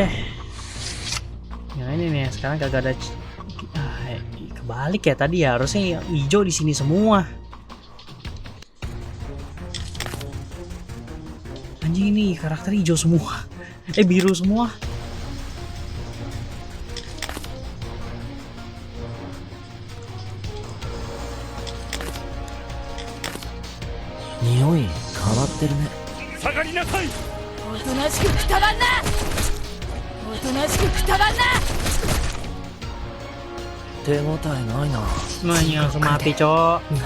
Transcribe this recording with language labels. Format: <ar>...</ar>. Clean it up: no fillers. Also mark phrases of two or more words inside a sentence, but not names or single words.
<id>Nah ini nih, sekarang kagak ada kebalik ya tadi ya, harusnya hijau di sini semua. Anjing ini karakter hijau semua. Biru semua.</id> <ja>Nioi 変わってるね。下がりなさい。おとなしくくたばんなおとなしくくたばんな手応えないな。</ja> <id>Semuanya langsung mati, cok.</id>